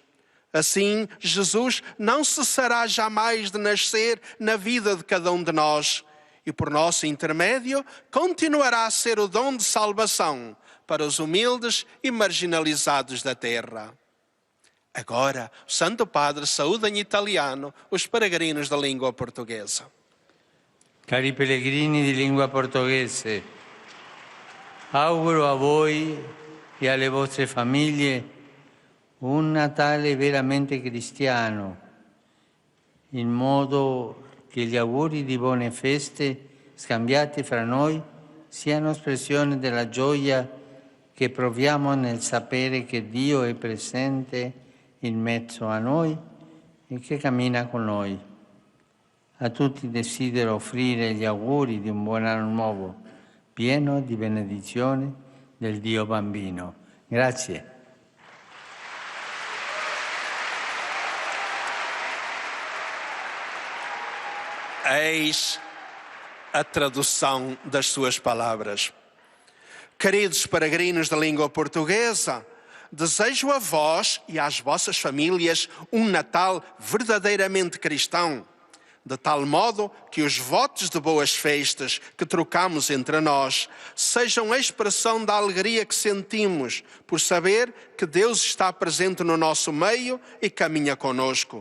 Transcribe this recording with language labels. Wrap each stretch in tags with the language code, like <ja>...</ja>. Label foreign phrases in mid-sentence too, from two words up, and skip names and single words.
<pt>Assim, Jesus não cessará jamais de nascer na vida de cada um de nós. E por nosso intermédio, continuará a ser o dom de salvação para os humildes e marginalizados da terra. Agora, o Santo Padre saúda em italiano os peregrinos da língua portuguesa.</pt> <it>Cari pellegrini di lingua portoghese, auguro a voi e alle vostre famiglie un Natale veramente cristiano, in modo che gli auguri di buone feste scambiati fra noi siano espressione della gioia che proviamo nel sapere che Dio è presente in mezzo a noi e che cammina con noi. A tutti desidero offrire gli auguri di un buon anno nuovo, pieno di benedizione del Dio bambino. Grazie.</it> <pt>Eis a tradução das suas palavras. Queridos peregrinos da língua portuguesa, desejo a vós e às vossas famílias um Natal verdadeiramente cristão, de tal modo que os votos de boas festas que trocamos entre nós sejam a expressão da alegria que sentimos por saber que Deus está presente no nosso meio e caminha conosco.</pt>